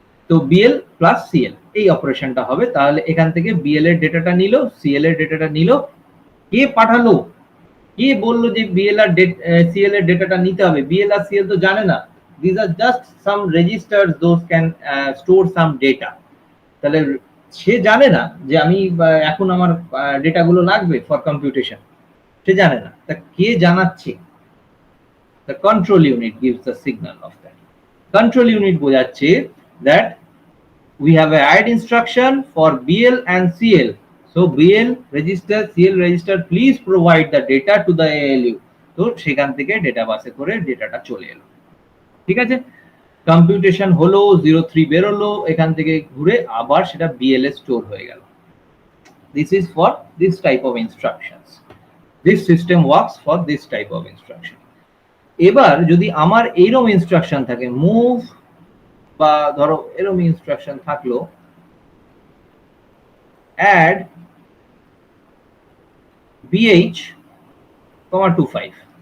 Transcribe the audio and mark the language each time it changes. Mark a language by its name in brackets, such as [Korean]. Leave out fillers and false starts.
[Bangla] তো BL plus CL এই অপারেশনটা হবে। তাহলে এখান থেকে বিএল এর ডেটাটা নিল, সিএল এর ডেটাটা নিল, কে পাঠালো, কে বললো যে বিএল আর সিএল এর ডেটাটা নিতে হবে? বিএল আর সিএল তো জানে না, [English] This are just some registers those can store some data. [Bangla] তাহলে সে জানে না যে আমি এখন আমার ডেটাগুলো লাগবে ফর কম্পিউটেশন, সে জানে না। তা কে জানাচ্ছে? [English] the control unit gives the signal of that. Control unit [Bangla] বোঝাচ্ছে [English] that we have a add instruction for BL and CL. So BL register, CL register, please provide the data to the ALU. [Bangla] তো সেখান থেকে data বাসে করে ডেটাটা চলে এলো, ঠিক আছে? কম্পিউটেশন হলো, 03 বেরোলো, এখান থেকে ঘুরে আবার সেটা BL এ স্টোর হয়ে গেল। [English] This is for this type of instructions. This system works for this type of instruction. [Bangla] এবার যদি আমার এরকম ইনস্ট্রাকশন থাকে, মুভ বা ধরো এরকম ইনস্ট্রাকশন থাকলো অ্যাড BH, 25।